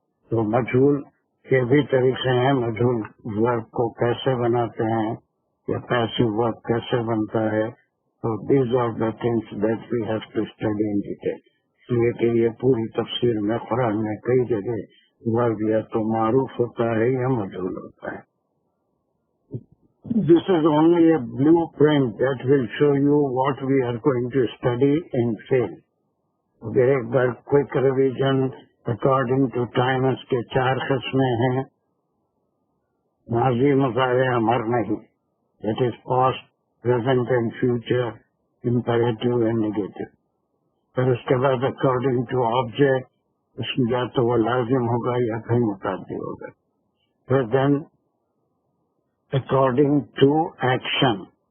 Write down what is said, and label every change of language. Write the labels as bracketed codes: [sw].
[ur] تو مجہول کے بھی طریقے ہیں. مجہول ورب کو کیسے بناتے ہیں یا پیسو ورب کیسے بنتا ہے. [en] تو these are the things that we have to study in detail. [ur] اس لیے کہ یہ پوری تفسیر میں قرآن میں کئی جگہ ورب یا تو معروف ہوتا ہے یا مجہول ہوتا ہے. [en] This is only a blueprint that will show you what we are going to study in field. ایک بار quick revision according to time. [ur] اس کے 4 قسمیں ہیں. ماضی مضارع امر نہیں. [en] That is past, present and future, imperative and negative. [ur] پھر اس کے بعد اکارڈنگ ٹو آبجیکٹ اس میں یا تو وہ لازم ہوگا یا کہیں متعدی ہوگا. [en] پھر then according to action.